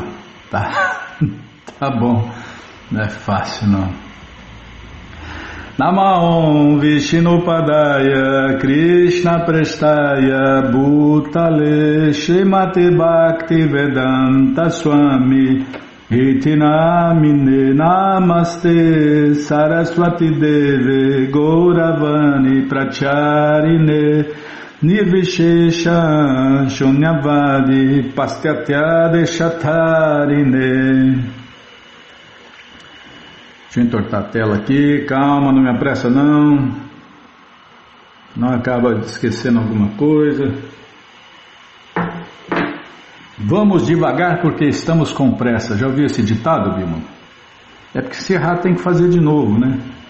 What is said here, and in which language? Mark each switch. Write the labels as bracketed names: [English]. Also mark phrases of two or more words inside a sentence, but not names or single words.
[Portuguese] Tá bom, não é fácil não. [Sanskrit] नमओं विष्णुपादाय कृष्ण प्रेष्टाय भूतले श्रीमते भक्ति वेदान्त स्वामी इति नामिने नमस्ते सरस्वती देवे गौरवाणी प्रचारिणे निर्विशेष शून्यवादी पस्त्यत्य देशतारिणे. [Portuguese] Deixa eu entortar a tela aqui, calma, não me apressa não. Não acaba esquecendo alguma coisa. Vamos devagar porque estamos com pressa. Já ouviu esse ditado, Bima? É porque se errar tem que fazer de novo, né?